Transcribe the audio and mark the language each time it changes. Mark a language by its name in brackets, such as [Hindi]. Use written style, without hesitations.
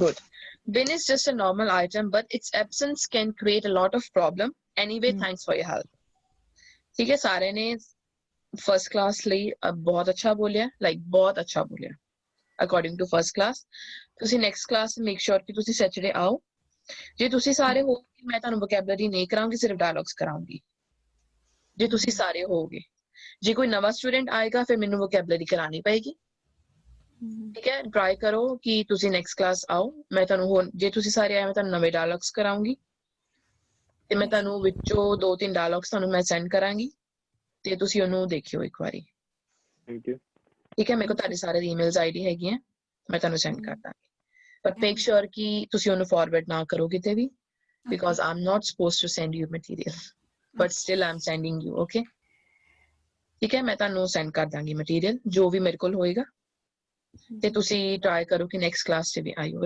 [English] good bin is just a normal item but its absence can create a lot of problem anyway thanks for your help [Punjabi] ठीक है सारे ने first class ਲਈ ਬਹੁਤ ਅੱਛਾ ਬੋਲਿਆ [English] like ਬਹੁਤ ਅੱਛਾ ਬੋਲਿਆ [Punjabi] ਅਕੋਰਡਿੰਗ ਟੂ ਫਰਸਟ ਕਲਾਸ। ਤੁਸੀਂ ਨੈਕਸਟ ਕਲਾਸ ਮੇਕ ਸ਼ੋਰ ਕਿ ਤੁਸੀਂ ਸੈਚਰਡੇ ਆਓ। ਜੇ ਤੁਸੀਂ ਸਾਰੇ ਹੋ, ਮੈਂ ਤੁਹਾਨੂੰ ਵੋਕੈਬਲਰੀ ਨਹੀਂ ਕਰਾਉਂਗੀ, ਸਿਰਫ ਡਾਇਲੌਗਸ ਕਰਾਉਂਗੀ ਜੇ ਤੁਸੀਂ ਸਾਰੇ ਹੋਗੇ। ਜੇ ਕੋਈ ਨਵਾਂ ਸਟੂਡੈਂਟ ਆਏਗਾ ਫਿਰ ਮੈਨੂੰ ਵੋਕੈਬਲਰੀ ਕਰਾਣੀ ਪਏਗੀ। ਠੀਕ ਹੈ, ਟਰਾਈ ਕਰੋ ਕਿ ਤੁਸੀਂ ਨੈਕਸਟ ਕਲਾਸ ਆਓ। ਮੈਂ ਤੁਹਾਨੂੰ ਹੋਰ, ਜੇ ਤੁਸੀਂ ਸਾਰੇ ਆਏ ਮੈਂ ਤੁਹਾਨੂੰ ਨਵੇਂ ਡਾਇਲੌਗਸ ਕਰਾਉਂਗੀ ਤੇ ਮੈਂ ਤੁਹਾਨੂੰ ਵਿੱਚੋਂ 2-3 ਡਾਇਲੌਗਸ ਤੁਹਾਨੂੰ ਮੈਂ ਸੈਂਡ ਕਰਾਂਗੀ ਤੇ ਤੁਸੀਂ ਉਹਨੂੰ ਦੇਖਿਓ ਇੱਕ ਵਾਰੀ। [English] Thank you. [Punjabi] ਠੀਕ ਹੈ, ਮੇਰੇ ਕੋਲ ਤੁਹਾਡੇ ਸਾਰੇ ਈਮੇਲਸ ਆਈਡੀ ਹੈਗੀਆਂ, ਮੈਂ ਤੁਹਾਨੂੰ ਸੈਂਡ ਕਰ ਦਾਂਗੀ। ਬਟ ਮੇਕ ਸ਼ੋਰ ਕਿ ਤੁਸੀਂ ਉਹਨੂੰ ਫਾਰਵਰਡ ਨਾ ਕਰੋ ਕਿਤੇ ਵੀ, [English] because I'm not supposed to send you material, but still I'm sending you, okay? [Punjabi] ਠੀਕ ਹੈ, ਮੈਂ ਤੁਹਾਨੂੰ ਸੈਂਡ ਕਰ ਦਾਂਗੀ ਮਟੀਰੀਅਲ ਜੋ ਵੀ ਮੇਰੇ ਕੋਲ ਹੋਏਗਾ ਤੇ ਤੁਸੀਂ ਟਰਾਈ ਕਰੋ ਕਿ ਨੈਕਸਟ ਕਲਾਸ 'ਚ ਵੀ ਆਇਓ।